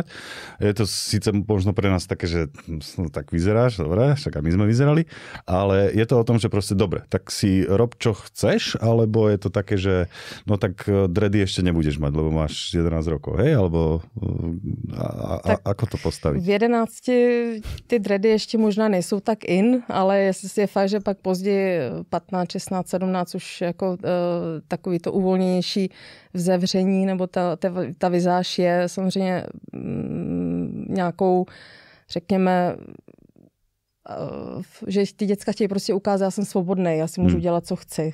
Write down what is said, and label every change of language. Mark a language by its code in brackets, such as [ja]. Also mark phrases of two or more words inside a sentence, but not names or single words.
[sk] Je to síce možno pre nás také, že no, tak vyzeráš, dobre, však aj my sme vyzerali, ale je to o tom, že proste dobre, tak si rob, čo chceš, alebo je to také, že no tak dredy ešte nebudeš mať, lebo máš 11 rokov, hej? Alebo ako to postaviť? [cs] V 11 ty dready ještě možná nejsou tak in, ale je fakt, že pak později 15, 16, 17 už jako takový to uvolněnější vzevření nebo ta vizáž je samozřejmě nějakou, řekněme, že ty děcka chtějí prostě ukázat, já jsem svobodný, já si můžu dělat, co chci.